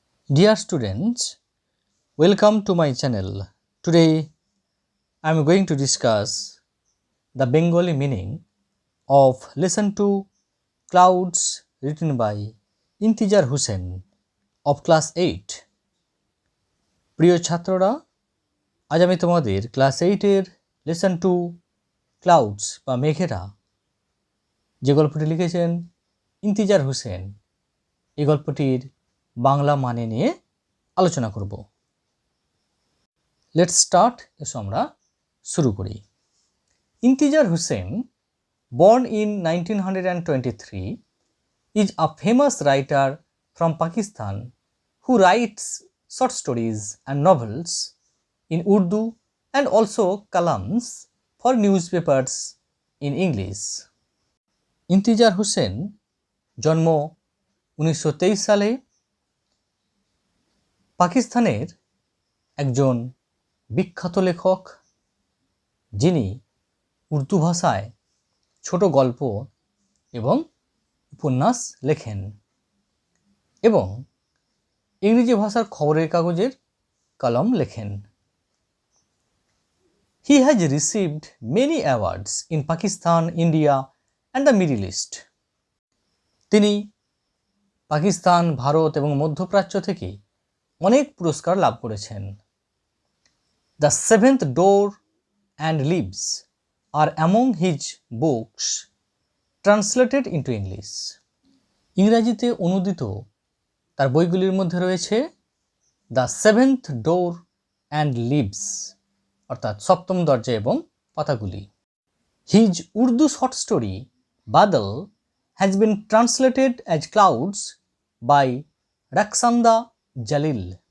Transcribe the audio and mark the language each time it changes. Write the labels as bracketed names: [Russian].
[English] Dear students, welcome to my channel. Today I am going to discuss the Bengali meaning of lesson 2 Clouds written by Intijar Hussain of class 8. [Bangla] প্রিয় ছাত্ররা, আজ আমি তোমাদের class 8 এর lesson 2 clouds বা মেঘেরা যে গল্পটি লিখেছেন ইন্তিজার হোসেন, এই গল্পটির বাংলা মানে নিয়ে আলোচনা করব। [English] Let's start. [Bangla] এসো আমরা শুরু করি। [English] Intizar Husain, born in 1923, is a famous writer from Pakistan who writes short stories and novels in Urdu and also columns for newspapers in English. [Bangla] ইন্তিজার Hossain জন্ম 1923 সালে পাকিস্তানের একজন বিখ্যাত লেখক, যিনি উর্দু ভাষায় ছোট গল্প এবং উপন্যাস লেখেন এবং ইংরেজি ভাষার খবরের কাগজের কলম লেখেন। [English] He has received many awards in Pakistan, India and the Middle East. [Bangla] তিনি পাকিস্তান, ভারত এবং মধ্যপ্রাচ্য থেকে অনেক পুরস্কার লাভ করেছেন। [English] The Seventh Door and Leaves are among his books translated into English. [Bangla] ইংরেজিতে অনুদিত তার বইগুলির মধ্যে রয়েছে the seventh door and leaves, অর্থাৎ সপ্তম দরজা এবং পাতাগুলি। [English] His Urdu short story Badal has been translated as clouds by Rakhshanda Jalil.